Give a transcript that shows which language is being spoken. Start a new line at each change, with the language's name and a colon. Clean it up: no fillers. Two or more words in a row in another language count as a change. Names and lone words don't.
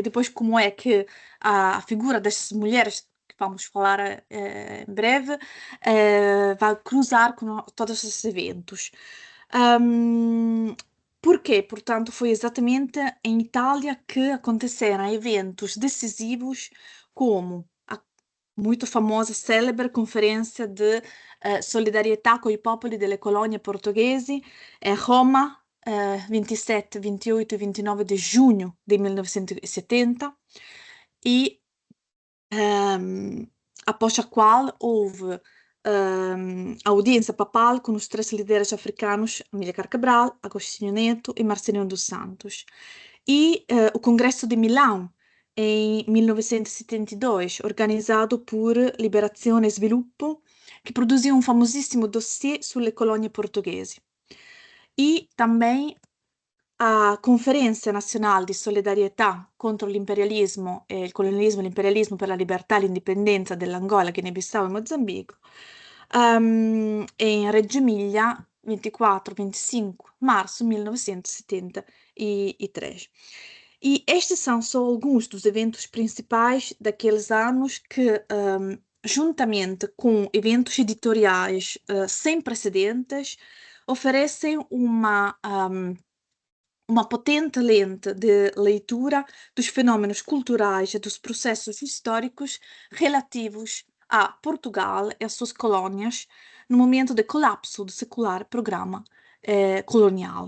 Portuguese: Depois, como é que a figura dessas mulheres, que vamos falar em breve, vai cruzar com todos esses eventos. Por quê? Portanto, foi exatamente em Itália que aconteceram eventos decisivos como a muito famosa, célebre
Italian: conferenza di solidarietà con i popoli delle colonie portoghesi a Roma, 27, 28 e 29 di giugno del 1970
Portuguese: e após a qual houve audiência papal com os três líderes africanos, Amílcar Cabral, Agostinho Neto e Marcelino dos Santos. E o Congresso de Milão, em 1972, organizzato por Liberazione e Sviluppo, che produziu um famosissimo dossiê
Italian: sulle colonie portuguesi.
Portuguese: E também a Conferenza Nazionale di Solidarietà contro l'imperialismo e il colonialismo e l'imperialismo per la libertà e l'indipendenza dell'Angola, Guinea-Bissau e Mozambico, em Reggio Emilia, 24-25 de março de 1973. E estes são só alguns dos eventos principais daqueles anos que, juntamente com eventos editoriais sem precedentes, oferecem uma potente lente de leitura dos fenômenos culturais e dos processos históricos relativos a Portugal e às suas colônias no momento de colapso do secular programa colonial.